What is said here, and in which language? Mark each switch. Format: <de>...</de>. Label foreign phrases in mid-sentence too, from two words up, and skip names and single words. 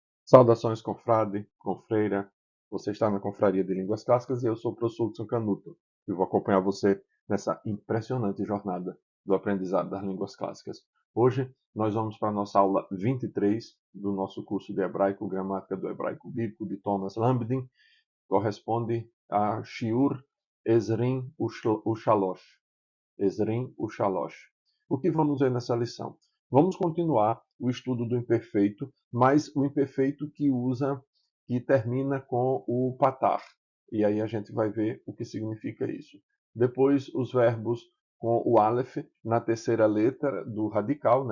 <pt>Saudações, confrade, confreira. Você está na Confraria de Línguas Clássicas e eu sou o professor Hudson Canuto e vou acompanhar você nessa impressionante jornada do aprendizado das línguas clássicas. Hoje nós vamos para a nossa aula 23 do nosso curso de hebraico, gramática do hebraico bíblico de Thomas Lambdin. Corresponde a</pt> <he>שיעור עשרים ושלוש. עשרים ושלוש.</he> <pt>O que vamos ver nessa lição? Vamos continuar o estudo do imperfeito, mas o imperfeito que termina com o patar. E aí a gente vai ver o que significa isso. Depois, os verbos com o aleph na terceira letra do radical, né?</pt>